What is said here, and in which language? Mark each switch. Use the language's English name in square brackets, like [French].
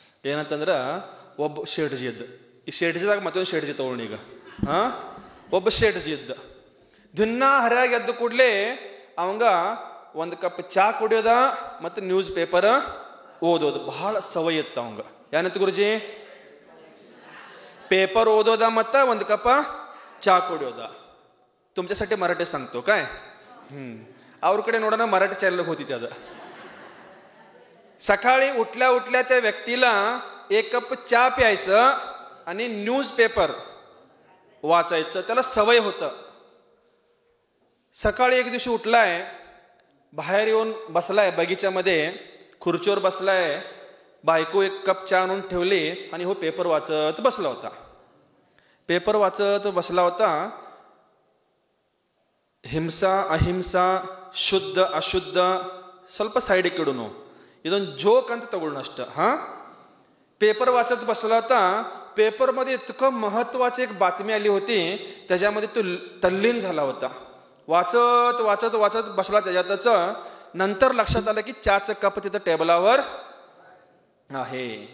[Kannada] ಏನಂತಂದ್ರ ಒಬ್ಬ ಶೇಠಜಿ ಇದ್ದ. ಈ ಶೇಠಜಿದಾಗ ಮತ್ತೊಂದು ಶೇಠಜಿ ತಗೊಳ್ಳಿ ಈಗ. ಒಬ್ಬ ಶೇಠಜಿ ಇದ್ದ. ದಿನ ಹರಿಯಾಗಿ ಎದ್ದು ಕೂಡ್ಲೆ ಅವಂಗ ಒಂದು ಕಪ್ ಚಾ ಕುಡಿಯೋದ ಮತ್ತು ನ್ಯೂಸ್ ಪೇಪರ್ ಓದೋದು ಬಹಳ ಸವಯ ಇತ್ತು ಅವಂಗ. ಏನಂತ ಗುರುಜಿ? पेपर ओदोदा मत ಒಂದು ಕಪ್ ಚಾ ಕುಡಿಯೋದ. [Marathi] तुमच्यासाठी मराठी सांगतो काय. [Kannada] ಅವ್ರ ಕಡೆ ನೋಡೋಣ [Marathi] मराठी चॅनल होती त्याद. सकाळी उठल्या त्या व्यक्तीला एक कप चहा प्यायचं आणि न्यूज पेपर वाचायचं त्याला सवय होतं. सकाळी एक दिवशी उठलाय, बाहेर येऊन बसलाय बगीच्यामध्ये, खुर्चीवर बसलाय. बायको एक कप चहा आणून ठेवली आणि हो पेपर वाचत बसला होता. [Kannada] हिंसा अहिंसा शुद्ध अशुद्ध ಸ್ವಲ್ಪ ಸೈಡಿಗೆ ಇಡೋನು. ಇದೊಂದು जोक ಅಂತ ತಗೊಳ್ಳೋಣ ಅಷ್ಟೇ. [Marathi] पेपर वाचत बसला होता. पेपरमध्ये इतकं महत्वाची एक बातमी आली होती, त्याच्यामध्ये तो तल्लीन झाला होता. वाचत बसला त्याच्यातच. नंतर लक्षात आलं की चहाचं कप तिथं टेबलावर आहे.